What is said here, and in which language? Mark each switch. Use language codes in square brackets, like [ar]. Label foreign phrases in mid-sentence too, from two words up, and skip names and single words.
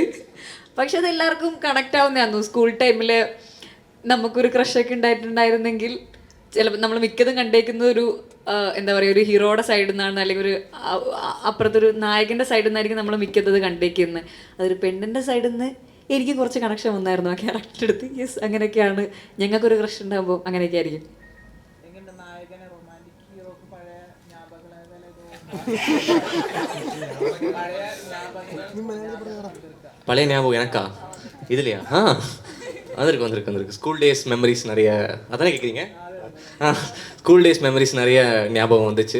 [ml] പക്ഷെ അത് എല്ലാവർക്കും കണക്ട് ആവുന്നതായിരുന്നു. സ്കൂൾ ടൈമിൽ നമുക്കൊരു ക്രഷൊക്കെ ഉണ്ടായിട്ടുണ്ടായിരുന്നെങ്കിൽ ചിലപ്പോൾ നമ്മൾ മിക്കതും കണ്ടേക്കുന്ന ഒരു എന്താ പറയുക, ഒരു ഹീറോയുടെ സൈഡിൽ നിന്നാണ്, അല്ലെങ്കിൽ ഒരു അപ്പുറത്തൊരു നായകൻ്റെ സൈഡിൽ നിന്നായിരിക്കും നമ്മൾ മിക്കത് കണ്ടേക്കുന്നത്. അതൊരു പെണ്ണിൻ്റെ സൈഡിൽ നിന്ന് എനിക്ക് കുറച്ച് കണക്ഷൻ വന്നായിരുന്നു ആ ക്യാരക്ടർ എടുത്ത്. യെസ്, അങ്ങനെയൊക്കെയാണ് ഞങ്ങൾക്കൊരു ക്രഷ് ഉണ്ടാകുമ്പോൾ അങ്ങനെയൊക്കെ ആയിരിക്കും. [ta] பழைய ஞாபகம் எனக்கா இதுலையா? வந்திருக்கு [en] school days memories [ta] நிறைய. அதானே கேட்குறீங்க? [en] school days memories [ta] நிறைய ஞாபகம் வந்துச்சு.